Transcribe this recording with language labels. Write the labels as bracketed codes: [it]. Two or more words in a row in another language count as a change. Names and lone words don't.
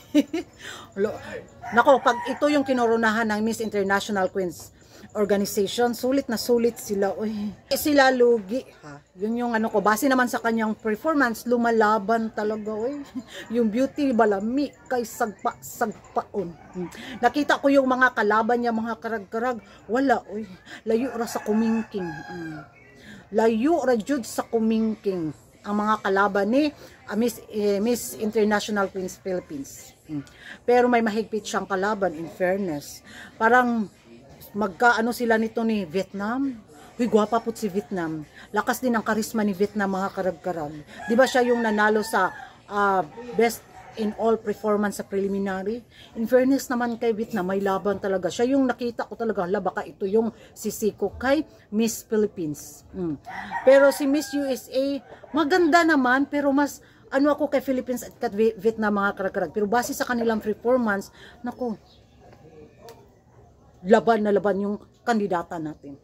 [tl] Nako, pag ito yung kinoronahan ng Miss International Queens Organization, sulit na sulit sila, uy. Sila lugi, ha? Yun yung ano ko, base naman sa kanyang performance, lumalaban talaga, uy. [ceb] Yung beauty, balami, kay sagpaon. [tl] Nakita ko yung mga kalaban niya, mga karag-karag, wala, uy. [ceb] Layo ra sa kumingking. Layo ra jud sa kumingking ang mga kalaban ni Miss International Queens Philippines. [tl] Pero may mahigpit siyang kalaban, [en] in fairness. [tl] Parang magkaano sila nito ni Vietnam. Uy, gwapa po si Vietnam. Lakas din ang karisma ni Vietnam, mga karag-karag. Di ba siya yung nanalo sa [en] best in all performance [tl] sa preliminary? [en] In fairness [tl] naman kay Vietnam, may laban talaga. Siya yung nakita ko talaga, baka ito yung sisiko kay Miss Philippines. Pero si Miss USA, maganda naman, pero mas ano ako kay Philippines at Vietnam, mga karag-karag. Pero base sa kanilang performance, naku, laban na laban yung kandidata natin.